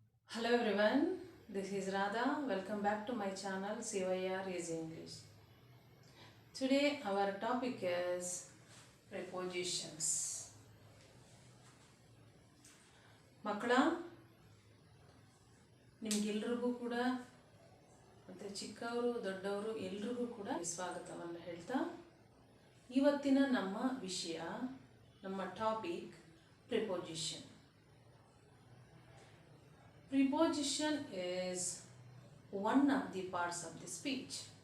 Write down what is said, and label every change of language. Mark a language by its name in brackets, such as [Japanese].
[English] Hello everyone, this is Radha. Welcome back to my channel CYR is English. Today our topic is prepositions. [Kannada] ಮಕ್ಕಳ ನಿಮಗೆಲ್ರಿಗೂ ಕೂಡ ಮತ್ತು ಚಿಕ್ಕವರು ದೊಡ್ಡವರು ಎಲ್ರಿಗೂ ಕೂಡ ಸ್ವಾಗತವನ್ನು ಹೇಳ್ತಾ ಇವತ್ತಿನ ನಮ್ಮ ವಿಷಯ ನಮ್ಮ topic preposition. [English] Preposition is one of the parts of the speech.